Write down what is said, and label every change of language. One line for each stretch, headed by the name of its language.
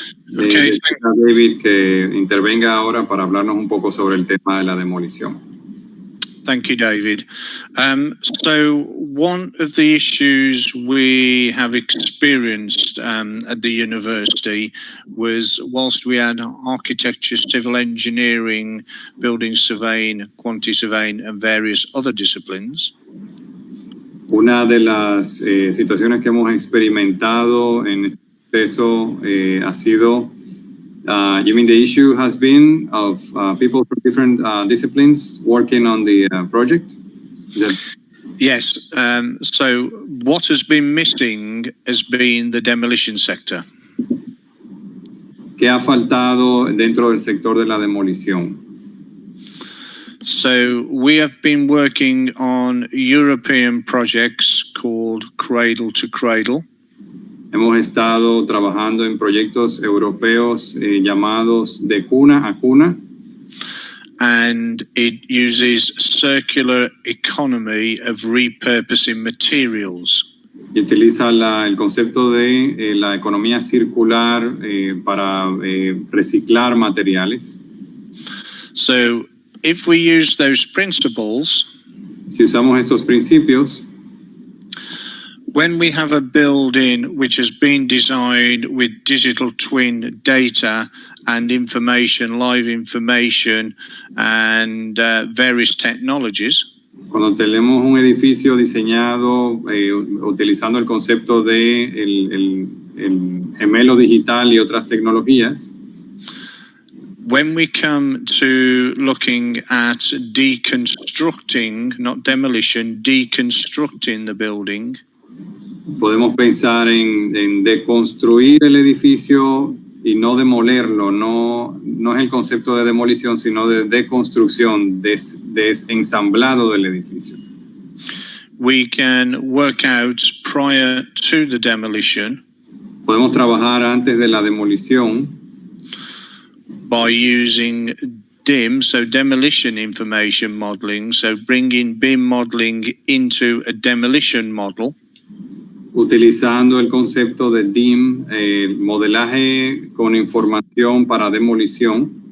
English: Okay,
Spanish: David que intervenga ahora para hablarnos un poco sobre el tema de la demolición.
English: Thank you, David. So one of the issues we have experienced at the university was whilst we had architecture, civil engineering, building surveying, quantity surveying and various other disciplines.
Spanish: Una de las situaciones que hemos experimentado en este proceso ha sido,
English: you mean the issue has been of people from different disciplines working on the project? Yes. So what has been missing has been the demolition sector.
Spanish: ¿Qué ha faltado dentro del sector de la demolición?
English: So we have been working on European projects called Cradle to Cradle.
Spanish: Hemos estado trabajando en proyectos europeos llamados de cuna a cuna.
English: And it uses circular economy of repurposing materials.
Spanish: Y utiliza el concepto de la economía circular para reciclar materiales.
English: So if we use those principles,
Spanish: si usamos estos principios,
English: when we have a building which has been designed with digital twin data and information, live information, and various technologies.
Spanish: Cuando tenemos un edificio diseñado utilizando el concepto de el gemelo digital y otras tecnologías,
English: when we come to looking at deconstructing, not demolition, deconstructing the building,
Spanish: podemos pensar en deconstruir el edificio y no demolerlo. No es el concepto de demolición, sino de deconstrucción, desensamblado del edificio.
English: we can work out prior to the demolition
Spanish: Podemos trabajar antes de la demolición
English: by using DIM, so demolition information modeling, so bringing BIM modeling into a demolition model,
Spanish: utilizando el concepto de DIM, modelaje con información para demolición,